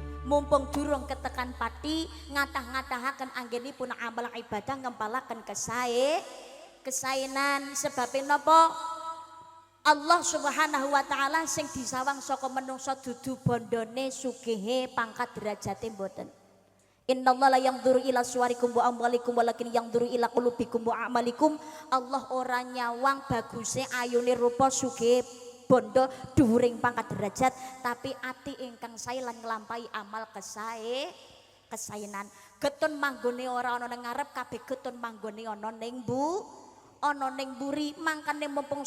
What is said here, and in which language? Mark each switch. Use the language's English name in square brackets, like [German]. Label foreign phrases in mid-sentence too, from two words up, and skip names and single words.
[Javanese] mumpung durung ketekan pati ngatah-ngatahaken anggenipun amal ibadah ngempalaken kesaenan sebabnya napa Allah [Arabic] سبحانه وتعالى [Javanese] sing disawang saka menungsa dudu bondone sugihe pangkat derajate mboten. [Arabic] إن الله لا ينظر إلى صوركم وأموالكم ولكن ينظر إلى قلوبكم وأعمالكم. [Javanese] Allah ora nyawang baguse ayune rupa sugih bondo dhuwuring pangkat derajat tapi ati ingkang sae lan nglampahi amal kesaenan. Getun manggone ora ana ning ngarep kabeh getun manggone ana ning ana ning mburi mangkane mumpung